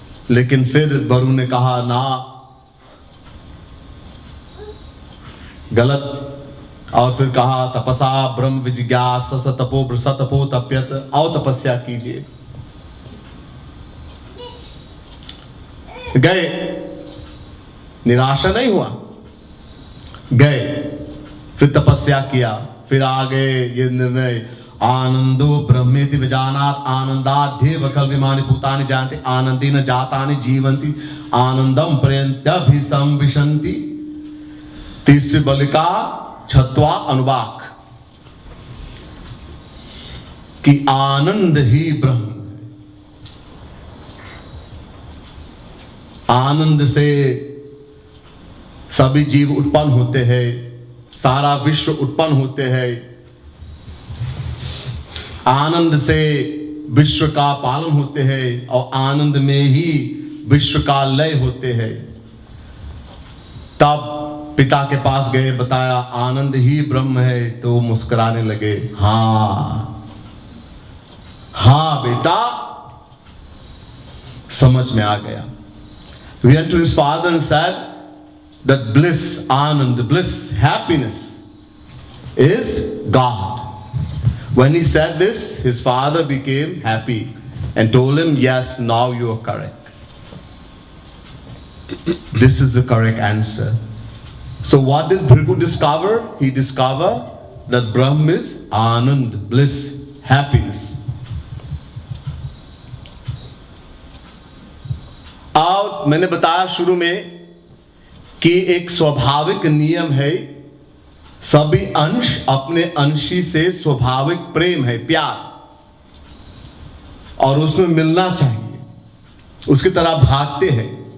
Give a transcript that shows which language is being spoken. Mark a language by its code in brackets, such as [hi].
[hi] लेकिन फिर वरुण ने कहा ना गलत, और फिर कहा [sa] तपसा ब्रह्म विजिज्ञास तपो तप्यत, [hi] और तपस्या कीजिए। गए, निराशा नहीं हुआ, गए फिर तपस्या किया। फिर आगे ये निर्णय, [sa] आनंदो ब्रह्मेति विजानात् आनंदाद्धे वखल विमानि भूतानि जानते आनंदी न जातानि जीवन्ति आनंदम प्रयन्त्यभिसंविशन्ति। [hi] तीसरी बलिका 6वां अनुवाक, कि आनंद ही ब्रह्म। आनंद से सभी जीव उत्पन्न होते हैं, सारा विश्व उत्पन्न होते हैं। आनंद से विश्व का पालन होते हैं, और आनंद में ही विश्व का लय होते हैं। तब पिता के पास गए, बताया आनंद ही ब्रह्म है। तो वो मुस्कुराने लगे, हाँ बेटा, समझ में आ गया। [en] He went to his father and said that bliss, anand, bliss, happiness is God. When he said this, his father became happy and told him, yes, now you are correct. This is the correct answer. So what did Bhrigu discover? He discovered that Brahm is Anand, bliss, happiness. [hi] और मैंने बताया शुरू में कि एक स्वाभाविक नियम है, सभी अंश अपने अंशी से स्वाभाविक प्रेम है, प्यार, और उसमें मिलना चाहिए, उसकी तरह भागते हैं।